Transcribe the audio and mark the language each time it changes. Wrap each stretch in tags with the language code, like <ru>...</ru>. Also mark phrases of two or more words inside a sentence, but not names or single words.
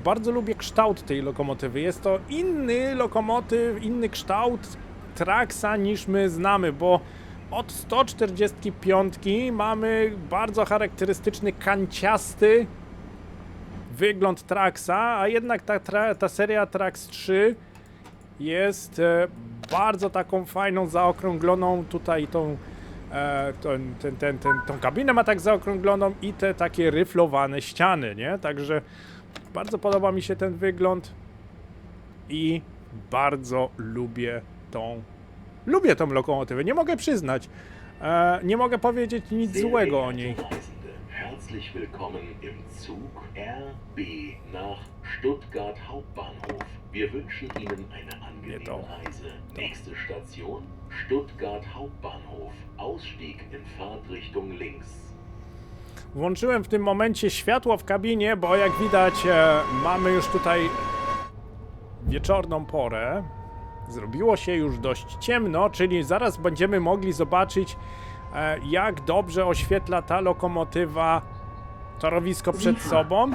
<pl>Bardzo lubię kształt tej lokomotywy. Jest to inny kształt Traxa niż my znamy, bo od 145 mamy bardzo charakterystyczny, kanciasty wygląd Traxa, a jednak ta seria Trax 3 jest bardzo taką fajną, zaokrągloną tutaj tą kabinę ma tak zaokrągloną i te takie ryflowane ściany, nie? Także bardzo podoba mi się ten wygląd i bardzo lubię tą lokomotywę. Nie mogę przyznać, nie mogę powiedzieć nic złego o niej.</pl> <de>Herzlich willkommen im Zug RB nach Stuttgart Hauptbahnhof. Wir wünschen Ihnen eine angenehme Reise. Nächste Station Stuttgart Hauptbahnhof. Ausstieg in Fahrtrichtung links.</de> <pl>Włączyłem w tym momencie światło w kabinie, bo jak widać mamy już tutaj wieczorną porę. Zrobiło się już dość ciemno, czyli zaraz będziemy mogli zobaczyć, jak dobrze oświetla ta lokomotywa torowisko przed sobą.</pl>